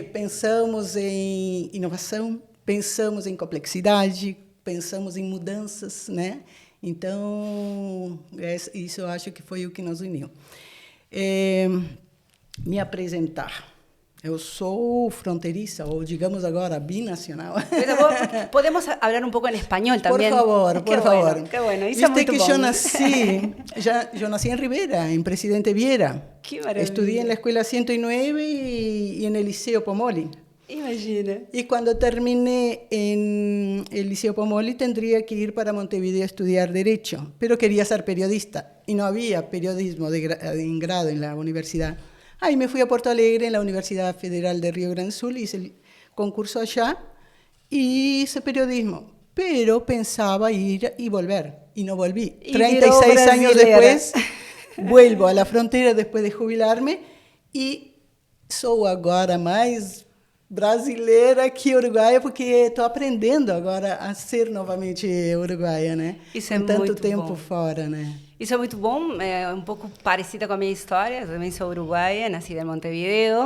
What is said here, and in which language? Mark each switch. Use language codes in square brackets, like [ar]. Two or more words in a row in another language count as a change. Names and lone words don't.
[pt] Pensamos em inovação, pensamos em complexidade, pensamos em mudanças, né? Então, isso eu acho que foi o que nos uniu. Me apresentar. Eu sou fronteriza, ou digamos agora, binacional. [es] Podemos hablar un poco en español también. Por favor. Qué bueno. [pt] Isso é muito que bom. [es] yo nací en Rivera, en Presidente Viera. Qué maravilla. Estudié en la Escuela 109 y en el Liceo Pomoli. [pt] Imagina. [es] Y cuando terminé en el Liceo Pomoli tendría que ir para Montevideo a estudiar Derecho, pero quería ser periodista y no había periodismo en grado en la universidad. Ahí me fui a Porto Alegre, en la Universidad Federal de Río Grande do Sul, hice el concurso allá y hice periodismo. Pero pensaba ir y volver, y no volví. Y 36 años después, vuelvo a la frontera después de jubilarme [pt] y sou agora mais brasileira que uruguaia, porque estou aprendendo agora a ser novamente uruguaia, né? Isso é com tanto muito tempo bom. fora, né? Isso é muito bom, é um pouco parecida com a minha história. Eu também sou uruguaia, nascida em Montevideo.